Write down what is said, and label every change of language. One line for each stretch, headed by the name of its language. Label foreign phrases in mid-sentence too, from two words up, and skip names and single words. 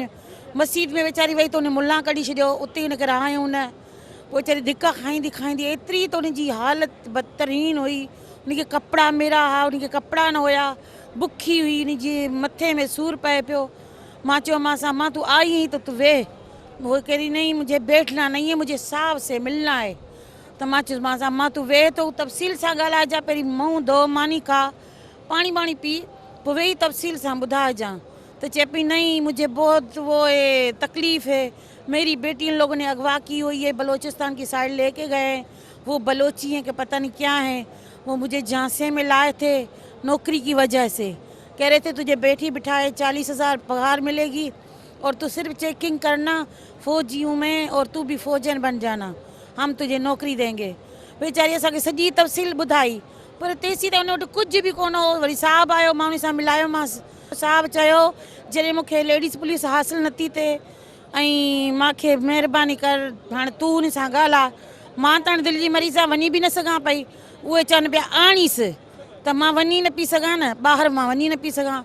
Sindhi: मस्जिद में वीचारी वई त उन मुला कढी छॾियो, उते हुनखे रहायूं न। पोइ वीचारी धिका खाईंदी एतिरी त उनजी हालत बदतरीन हुई, उनखे कपिड़ा मेरा हुआ, उनखे कपिड़ा न हुया, बुखी हुई, उनजे मथे में सूर पए पियो। मां चयो मां मां तूं आई ही तो तू वेह।
Hindi: वो कह रही नहीं मुझे बैठना नहीं है, मुझे साहब से मिलना है।
Sindhi: तो मां चयो मां तूं वेह, तो तफ़सील सां ॻाल्हाइजां, पहिरीं मुंहुं धो, मानी खा, पानी वाणी पी, पोइ वेही तफ़सील सां ॿुधाइजां। तो चए पई
Hindi: नहीं मुझे बहुत वो तकलीफ़ है, मेरी बेटी इन लोगों ने अगवा की हुई है, बलूचिस्तान की साइड लेके गए, वो बलोची हैं कि पता नहीं क्या है, वो मुझे झांसे में लाए थे नौकरी की वजह से, कह रहे थे तुझे बैठी बिठाए 40,000 पगार मिलेगी और तू सिर्फ चेकिंग करना, फौजी हूँ मैं और तू भी फौजन बन जाना, हम तुझे नौकरी देंगे।
Sindhi: वेचारी असांखे सॼी तफ़सील ॿुधाई, पर तेसीं त उन वटि कुझु बि कोन हो। वरी साहब आयो, मां उन सां मिलायोमांसि। साहब चयो जॾहिं मूंखे
English: ladies police
Sindhi: हासिलु नथी थिए ऐं मूंखे महिरबानी कर हाणे तूं उन सां ॻाल्हाए। मां त हाणे दिलि जी मरीज़ आहे, वञी बि न सघां पई। उहे चवनि पिया आणीसि, त मां वञी न पई सघां न, ॿाहिरि मां वञी न पई सघां।